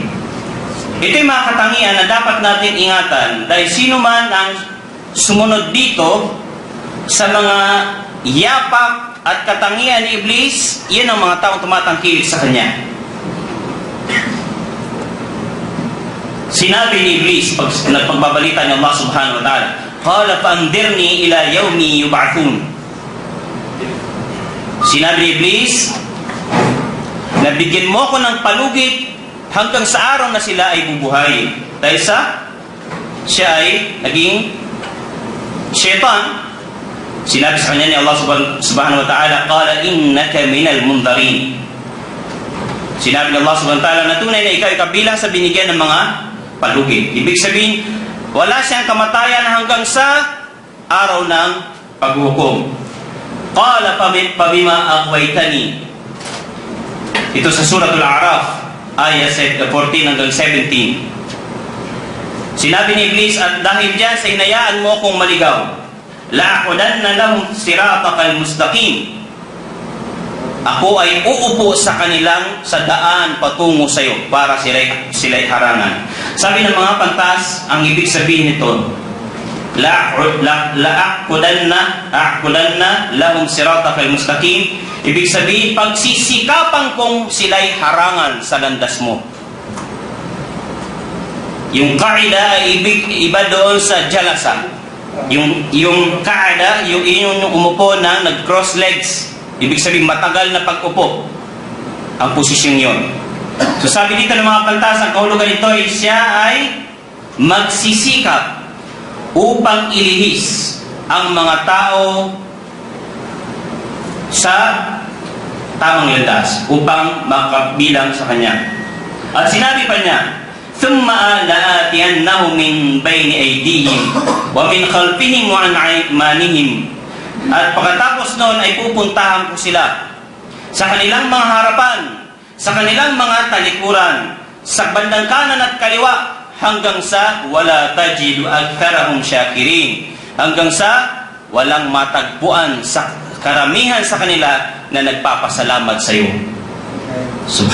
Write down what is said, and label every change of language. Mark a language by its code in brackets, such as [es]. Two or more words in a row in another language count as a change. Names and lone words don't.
[tl] Ito yung mga katangian na dapat natin ingatan, dahil sino man ang sumunod dito sa mga yapak at katangian ni Iblis, yan ang mga taong tumatangkilik sa kanya. Sinabi ni Iblis, pag nagpagbabalita ni [ar] الله سبحانه وتعالى, قال فأنظرني إلى يوم يبعثون. [tl] Sinabi ni Iblis, nabigyan mo ko ng palugit hanggang sa araw na sila ay bubuhay. Dahil siya ay naging syaitan. Sinabi sa kanya ni [ar] الله سبحانه وتعالى, قال إنك من المنظرين. [tl] Sinabi ni [ar] الله سبحانه وتعالى [tl] na tunay na ikaw ay kabilang sa binigyan ng mga palugit. Ibig sabihin, wala siyang kamatayan hanggang sa araw ng paghukom. [ar] قال فبما أغويتني. [tl] Ito sa Suratul A'raf, ayat 14 hanggang 17. Sinabi ni Iblis, at dahil diyan sa hinayaan mo kong maligaw, [ar] لأقعدن لهم صراطك المستقيم. [tl] Ako ay uupo sa kanilang sa daan patungo sa iyo para sila'y harangan. Sabi ng mga pantas, ang ibig sabihin nito, [ar] لأقعدن لهم صراطك المستقيم. [tl] Ibig sabihin, pagsisikapan kong sila'y harangan sa landas mo. Yung qaida ay iba doon sa jalasa. Yung qaida, yung umupo na nag- [en] cross legs. [tl] Ibig sabihin, matagal na pag-upo ang posisyon yon. So sabi dito ng mga pantas, ang kahulugan nito ay siya ay magsisikap upang ilihis ang mga tao sa tamang landas, upang makabilang sa kanya. At sinabi pa niya, [ar] ثُمَّ لَآتِيَنَّهُمْ مِنْ بَيْنِ أَيْدِيهِمْ وَمِنْ خَلْفِهِمْ وَعَنْ أَيْمَانِهِمْ. [tl] At pagkatapos noon ay pupuntahan ko sila sa kanilang mga harapan, sa kanilang mga talikuran, sa bandang kanan at kaliwa, hanggang sa [ar] ولا تجد أكثرهم شاكرين, [tl] hanggang sa walang matagpuan sa karamihan sa kanila na nagpapasalamat sa iyo.